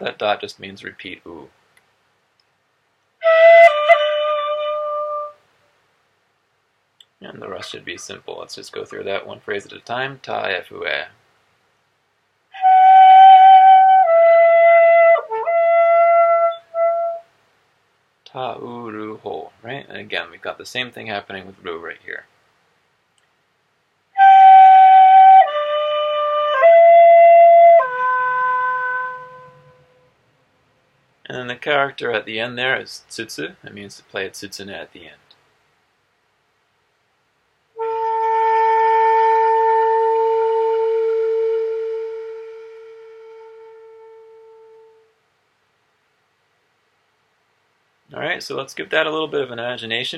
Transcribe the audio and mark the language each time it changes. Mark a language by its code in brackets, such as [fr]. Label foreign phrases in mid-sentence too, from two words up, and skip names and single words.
[en] That dot just means repeat u. And the rest should be simple. Let's just go through that one phrase at a time. [ja] Ta e fu e. Ta u ru ho, [en] right? And again, we've got the same thing happening with ru right here. And then the character at the end there is tsutsu. That means to play a tsutsune at the end. Alright, so let's give that a little bit of imagination.